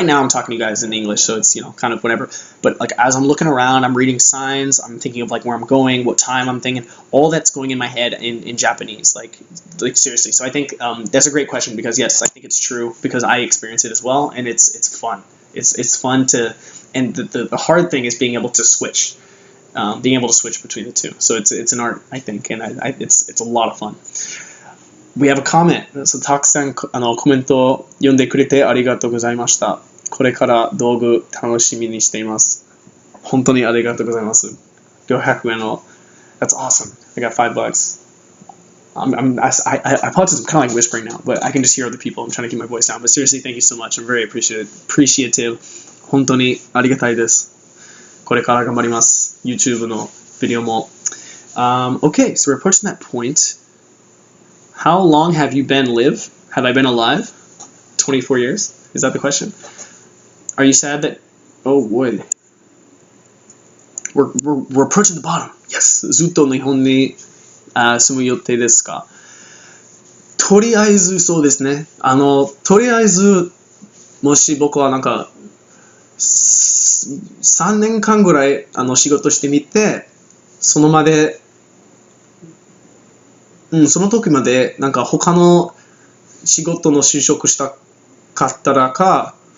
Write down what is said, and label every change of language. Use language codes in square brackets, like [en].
[en] Right now I'm talking to you guys in English, so it's, kind of whatever. But like as I'm looking around, I'm reading signs, I'm thinking of like where I'm going, what time I'm thinking, all that's going in my head in Japanese, like seriously. So I think that's a great question, because yes, I think it's true, because I experience it as well, and it's fun. It's fun to, and the hard thing is being able to switch between the two. So it's an art, I think, and it's a lot of fun. We have a comment. [ja] So たくさんコメントを読んでくれてありがとうございました。これから道具楽しみにしています。本当にありがとうございます。 500円の [en] That's awesome. I got $5. I apologize, I'm kind of like whispering now, but I can just hear other people. I'm trying to keep my voice down. But seriously, thank you so much. I'm very appreciative. [ja] 本当にありがたいです。これから頑張ります。 YouTube のビデオも。 [en] Okay, so we're approaching that point. How long have you been Have I been alive? 24 years? Is that the question? Are you sad that... Oh, boy. We're approaching the bottom. Yes. [ja] ずっと日本に住む予定ですか？とりあえずそうですね。とりあえず、もし僕はなんか、3年間ぐらい仕事してみて、その時までなんか他の仕事の就職したかったらか、